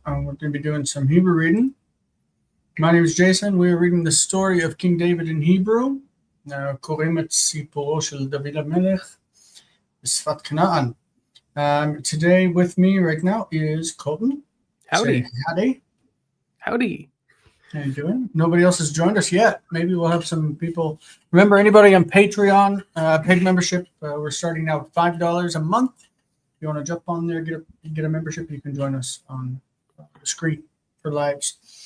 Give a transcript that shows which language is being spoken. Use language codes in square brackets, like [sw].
[en] We're going to be doing some Hebrew reading. My name is Jason. We are reading the story of King David in Hebrew. [he] קוראים את סיפורו של דוד המלך בשפת כנען. [en] Today with me right now is Colton. Howdy. Say howdy. Howdy. How you doing? Nobody else has joined us yet. Maybe we'll have some people. Remember, anybody on Patreon, paid membership, we're starting now at $5 a month. If you want to jump on there, get a membership, you can join us on the screen for lives.